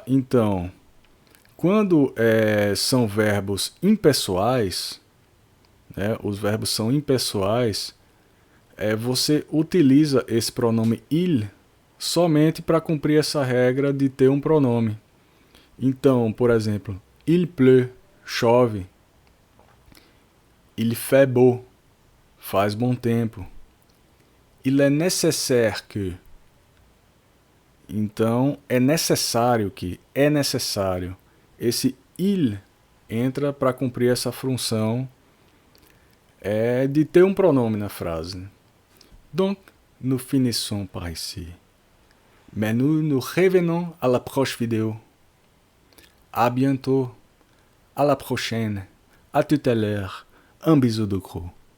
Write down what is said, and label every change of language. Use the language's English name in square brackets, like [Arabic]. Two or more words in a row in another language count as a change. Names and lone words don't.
[Portuguese] Então, quando são verbos impessoais, né, os verbos são impessoais, você utiliza esse pronome il somente para cumprir essa regra de ter um pronome. Então, por exemplo, [French] il pleut, chove. Il fait beau, [Portuguese] faz bom tempo. [French] Il est nécessaire que. [Portuguese] Então, é necessário que, é necessário. Esse il entra para cumprir essa função de ter um pronome na frase. [French] Donc, nous finissons par ici. Mais nous revenons à la prochaine vidéo. À bientôt. À la prochaine. À tout à l'heure. Un bisou de gros.